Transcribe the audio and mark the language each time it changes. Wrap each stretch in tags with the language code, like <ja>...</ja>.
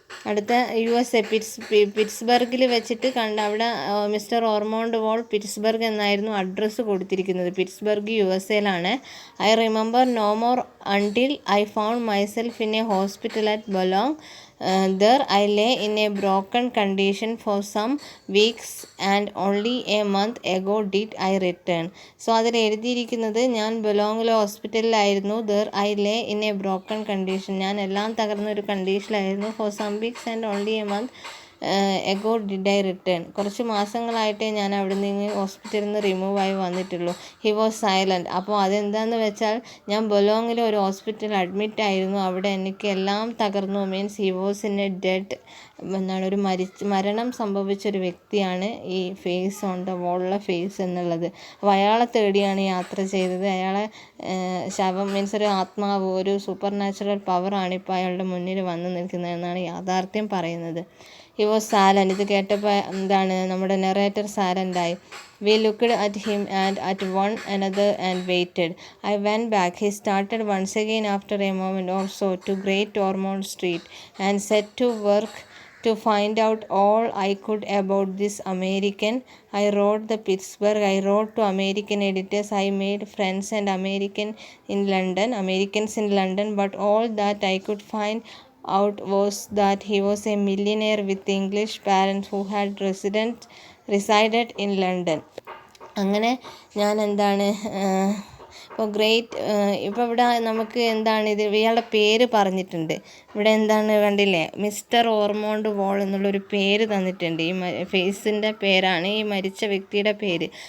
<ml>അടുത്ത USA പിറ്റ്സ്ബർഗിൽ വെച്ചിട്ട് കണ്ട അവിടെ മിസ്റ്റർ ഓർമോണ്ട് വോൾ പിറ്റ്സ്ബർഗ് എന്നായിരുന്നു അഡ്രസ്സ് കൊടുത്തിരിക്കുന്നത്. Pittsburgh USAയിലാണ്.</ml> <en>I remember no more until I found myself in a hospital at Boulogne. There I lay in a broken condition for some weeks and only a month ago did I return.</en> <ml>So അതിൽ എഴുതിയിരിക്കുന്നത് ഞാൻ ബൊലോങ്ങിലെ ഹോസ്പിറ്റലിലായിരുന്നു.</ml> <en>There I lay in a broken condition,</en> <ml>ഞാൻ എല്ലാം തകർന്ന ഒരു കണ്ടീഷനിലായിരുന്നു.</ml> <en>For some weeks and only a month ago did I return.</en> <ml>കുറച്ച് മാസങ്ങളായിട്ടേ ഞാൻ അവിടെ നിന്ന് ഹോസ്പിറ്റലിൽ നിന്ന് റിമൂവ് ആയി വന്നിട്ടുള്ളൂ.</ml> <en>He was silent.</en> <ml>അപ്പോൾ അതെന്താണെന്ന് വെച്ചാൽ ഞാൻ ബൊലോങ്ങിലെ ഒരു ഹോസ്പിറ്റലിൽ അഡ്മിറ്റ് ആയിരുന്നു. അവിടെ എനിക്ക് എല്ലാം തകർന്നു. Means</ml> <en>he was in a dead,</en> <ml>എന്താണ് ഒരു മരണം സംഭവിച്ചൊരു വ്യക്തിയാണ് ഈ ഫേസ് ഓൺ ദ വാളിലെ ഫേസ് എന്നുള്ളത്. അപ്പോൾ അയാളെ തേടിയാണ് യാത്ര ചെയ്തത്. അയാളെ ശവം മീൻസ് ഒരു ആത്മാവ്, ഒരു സൂപ്പർ നാച്ചുറൽ പവറാണ് ഇപ്പോൾ അയാളുടെ മുന്നിൽ വന്ന് നിൽക്കുന്നതെന്നാണ് യാഥാർത്ഥ്യം പറയുന്നത്.</ml> <en>He was silent.</en> <ml>ഇത് കേട്ടപ്പോൾ എന്താണ് നമ്മുടെ narrator സാലൻ്റായി.</ml> <en>We looked at him and at one another and waited. I went back. He started once again after a moment or so to Great Ormond Street and set to work to find out all I could about this American. I wrote the Pittsburgh. I wrote to American editors. I made friends and Americans in London. But all that I could find out was that he was a millionaire with English parents who had resided in London.</en> <ml>അങ്ങനെ ഞാൻ എന്താണ് ഇപ്പോൾ ഇപ്പോൾ ഇവിടെ നമുക്ക് എന്താണ് ഇത് ഇയാളുടെ പേര് പറഞ്ഞിട്ടുണ്ട്. ഇവിടെ എന്താണ് കണ്ടില്ലേ, മിസ്റ്റർ ഓർമോണ്ട് വോൾ എന്നുള്ളൊരു പേര് തന്നിട്ടുണ്ട്. ഈ ഫേസിൻ്റെ പേരാണ്, ഈ മരിച്ച വ്യക്തിയുടെ പേര്.</ml>